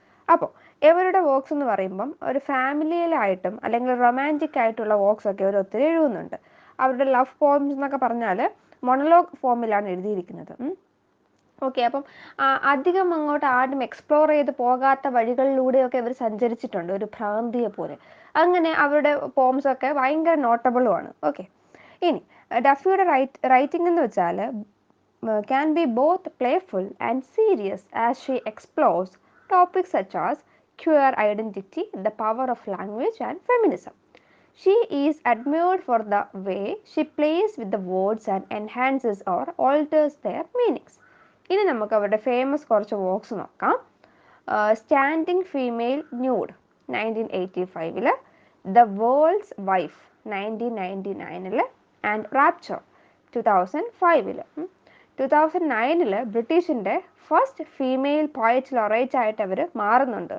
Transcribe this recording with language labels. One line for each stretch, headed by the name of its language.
Malayalam: അപ്പോൾ ഇവരുടെ വർക്ക്സ് എന്ന് പറയുമ്പം ഒരു ഫാമിലിയിലായിട്ടും അല്ലെങ്കിൽ റൊമാൻറ്റിക് ആയിട്ടുള്ള വർക്ക്സ് ഒക്കെ അവർ ഒത്തിരി എഴുതുന്നുണ്ട്. അവരുടെ ലവ് പോംസ് എന്നൊക്കെ പറഞ്ഞാൽ മൊണലോഗ് ഫോമിലാണ് എഴുതിയിരിക്കുന്നത്. ഓക്കെ, അപ്പം അധികം അങ്ങോട്ട് ആരും എക്സ്പ്ലോർ ചെയ്ത് പോകാത്ത വഴികളിലൂടെയൊക്കെ ഇവർ സഞ്ചരിച്ചിട്ടുണ്ട്, ഒരു ഭ്രാന്തിയെ പോലെ. അങ്ങനെ അവരുടെ പോംസ് ഒക്കെ ഭയങ്കര നോട്ടബിളുമാണ്. ഓക്കെ, ഇനി ഡഫിയുടെ റൈറ്റിംഗ് എന്ന് വെച്ചാൽ
English: can be both playful and serious as she explores topics such as queer identity, the power of language, and feminism. She is admired for the way she plays with the words and enhances or alters their meanings.
Malayalam: ഇനി നമുക്ക് അവരുടെ famous കുറച്ച് works നോക്കാം. Standing female nude 1985, the world's wife 1999, and rapture 2005. 2009 ബ്രിട്ടീഷിൻ്റെ first female poet laureate ആയിട്ട് അവർ മാറുന്നുണ്ട്.